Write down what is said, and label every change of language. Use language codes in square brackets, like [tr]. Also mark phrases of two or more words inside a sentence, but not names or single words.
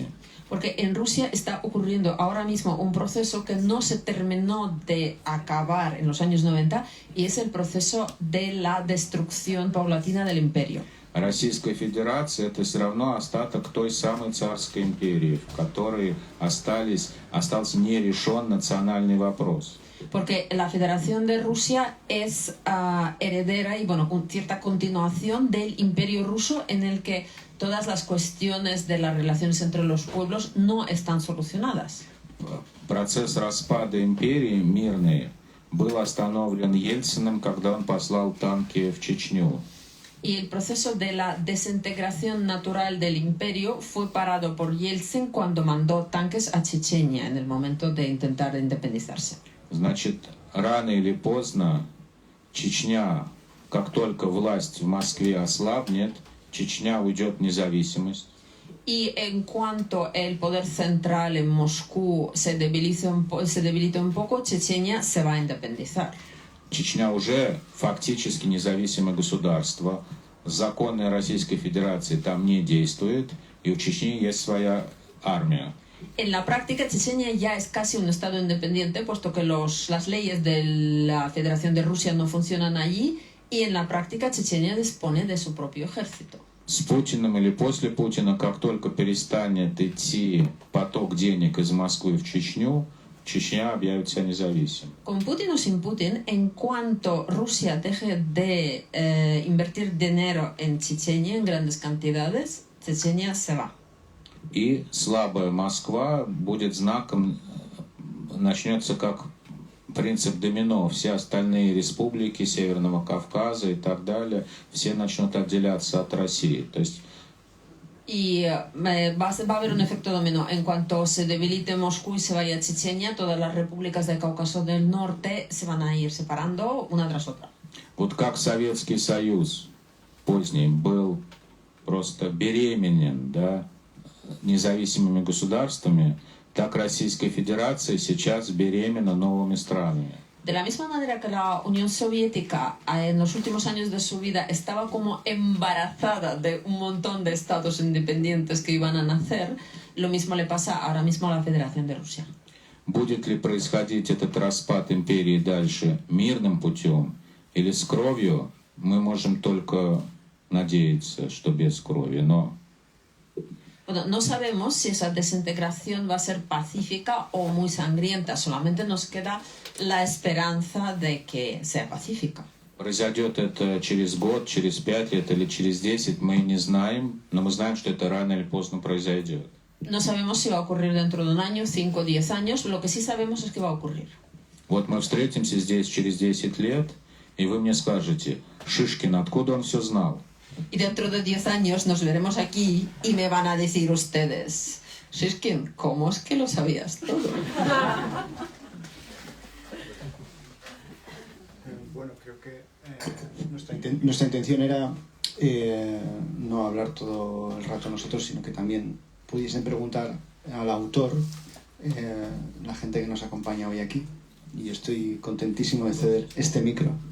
[es] Porque en Rusia está ocurriendo ahora mismo un proceso que no se terminó de acabar en los años 90 y es el proceso de la destrucción paulatina del imperio. [ru] Российская Федерация – это все равно остаток той самой царской империи, в которой остался нерешен национальный вопрос. [es] Porque la Federación de Rusia es heredera y bueno, con cierta continuación del imperio ruso en el que todas las cuestiones de las relaciones entre los pueblos no están solucionadas. [ru] Процесс распада империи мирный был остановлен Ельциным, когда он послал танки в Чечню. [es] Y el proceso de la desintegración natural del imperio fue parado por Yeltsin cuando mandó tanques a Chechenia en el momento de intentar independizarse. [ru] Значит, рано или поздно Чечня, как только власть в Москве ослабнет, Чечня уйдет в независимость. [es] Y en cuanto el poder central en Moscú se debilite un poco, Chechenia se va a independizar. [ru] Чечня уже фактически независимое государство. Законы Российской Федерации там не действуют, и у Чечни есть своя армия. [es] En la práctica, Chechenia ya es casi un estado independiente, puesto que las leyes de la Federación de Rusia no funcionan allí, y en la práctica Chechenia dispone de su propio ejército. [ru] С Путиным или после Путина, как только перестанет идти поток денег из Москвы в Чечню, Чечня объявит себя независимой. [es] Con Putin o sin Putin, en cuanto Rusia deje de invertir dinero en Chechenia en grandes cantidades, Chechenia se va. [ru] И слабая Москва будет знаком, начнется как принцип домино. Все остальные республики Северного Кавказа и так далее, все начнут отделяться от России. То есть [es] Y va a haber un efecto dominó. En cuanto se debilite Moscú y se vaya a Chechenia, todas las repúblicas del Cáucaso del Norte se van a ir separando una tras otra. [ru] Вот как Советский Союз поздний был просто беременен, да, независимыми государствами, так Российская Федерация сейчас беременна новыми странами. [es] De la misma manera que la Unión Soviética en los últimos años de su vida estaba como embarazada de un montón de estados independientes que iban a nacer, lo mismo le pasa ahora mismo a la Federación de Rusia. [ru] Будет ли происходить этот распад империи дальше мирным путем или с кровью, мы можем только надеяться, что без крови, но... [es] Bueno, no sabemos si esa desintegración va a ser pacífica o muy sangrienta, solamente nos queda la esperanza de que sea pacífica. [ru] Произойдет это через год, через 5 лет или через 10, мы не знаем, но мы знаем, что это рано или поздно произойдет. [es] No sabemos si va a ocurrir dentro de un año, 5 o 10 años, lo que sí sabemos es que va a ocurrir. [ru] Вот мы встретимся здесь через 10 лет, и вы мне скажете, Шишкин, откуда он все знал? [es] Y dentro de 10 años nos veremos aquí y me van a decir ustedes, ¿Sois quién? ¿Cómo es que lo sabías todo? Bueno, creo que nuestra intención era no hablar todo el rato nosotros, sino que también pudiesen preguntar al autor, la gente que nos acompaña hoy aquí, y estoy contentísimo de ceder este micro.